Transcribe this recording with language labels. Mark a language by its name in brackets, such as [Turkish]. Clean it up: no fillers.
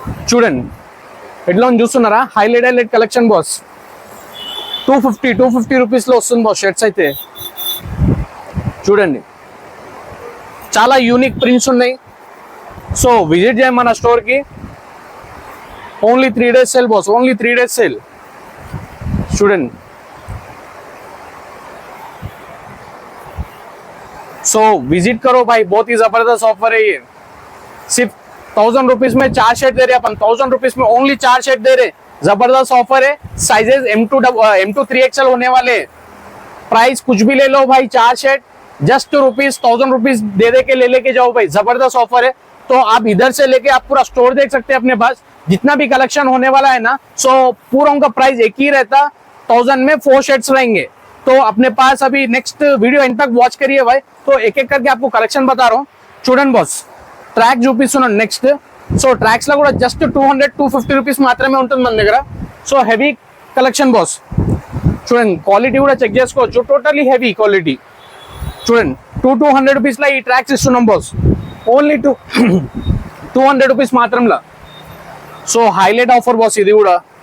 [Telugu] చూడండి ఎట్లా చూస్తున్నారా? Highlight collection boss. 250 రూపీస్ లో వస్తుంది బాస్ షర్ట్స్ అయితే. చూడండి చాలా యూనిక్ ప్రింట్స్ ఉన్నాయి. సో విజిట్ చేయండి మన స్టోర్ కి. Only 3 days sale boss. Only 3 days sale. చూడండి, [Hindi] सो विजिट करो भाई, बहुत ही जबरदस्त ऑफर है ये. सिर्फ 1000 रुपीज में 4 शर्ट दे रहे अपन. 1000 रुपीज में ओनली 4 शर्ट दे रहे. जबरदस्त ऑफर है. साइजेस M2 3XL होने वाले. प्राइस कुछ भी ले लो भाई. 4 शर्ट जस्ट रुपीज 1000 रुपीज दे के ले लेके जाओ भाई. जबरदस्त ऑफर है. तो आप इधर से लेके आप पूरा स्टोर देख सकते हैं अपने पास. जितना भी कलेक्शन होने वाला है ना, सो पूरा उनका प्राइस एक ही रहता. 1000 में 4 शर्ट्स रहेंगे. तो अपने पास अभी नेक्स्ट वीडियो एंड तक वॉच करिए भाई. तो एक एक करके आपको कलेक्शन बता रहा हूँ. [Telugu] చూడండి బాస్, ట్రాక్ చూపిస్తున్నాను నెక్స్ట్. సో ట్రాక్స్ లో కూడా జస్ట్ 200-250 రూపీస్ మాత్రమే ఉంటుంది మన దగ్గర. So heavy collection boss. చూడండి క్వాలిటీ కూడా చెక్ చేసుకోవచ్చు. Totally heavy quality. చూడండి 200 రూపీస్ లో ఈ ట్రాక్స్ ఇస్తున్నాం boss. Only 200 rupees మాత్రంలో. So highlight offer boss ఇది కూడా.